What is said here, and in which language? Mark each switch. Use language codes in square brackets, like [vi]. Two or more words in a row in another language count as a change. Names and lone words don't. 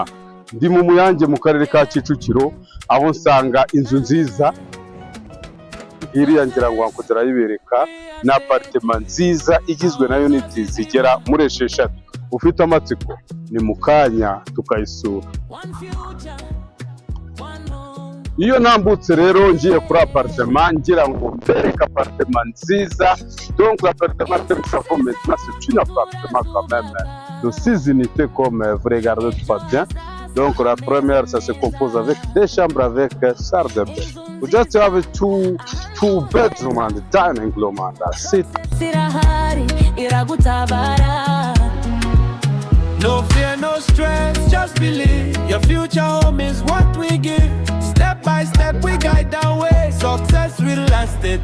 [rw] Ndi mu Muyange mu karere ka Kicukiro aho nsanga inzu nziza iriya ngira ngo nkutera yibereka na apartment nziza igizwe na unit zigera muri 6. Ufite amatsiko ni mukanya tukayisura. Iyo nambutse rero ngiye kuri appartement ngira ngo mbereke appartement nziza. [fr] Donc l'appartement que nous avons maintenant c'est un appartement quand même de 6 unités comme vous regardez tout bien. Donc la première ça se compose avec 2 chambres avec salle de bain. [en] We just have two bedroom and dining room and that's it. No fear, no stress, just believe your future home is what we give. Step by step we guide our way, success will last it.